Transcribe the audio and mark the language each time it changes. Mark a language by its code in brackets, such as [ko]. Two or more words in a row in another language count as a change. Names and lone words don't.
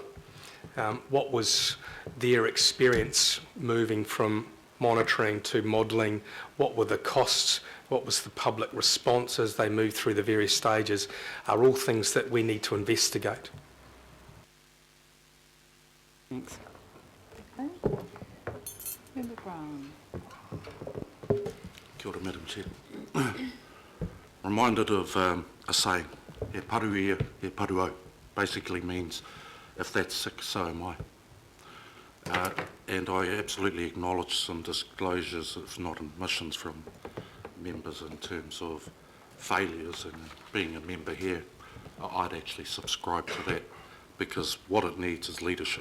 [en] What was their experience moving from monitoring to modelling? What were the costs? What was the public response as they moved through the various stages? Are all things that we need to investigate. Thanks. Okay. Member Brown. [mi] Kia ora, [en] Madam Chair. Reminded of a saying, [mi] he paru ia, he paru au. [en] Basically means, if that's sick, so am I. And I absolutely acknowledge some disclosures, if not admissions, from members in terms of failures, and being a member here, I'd actually subscribe to that, because what it needs is leadership.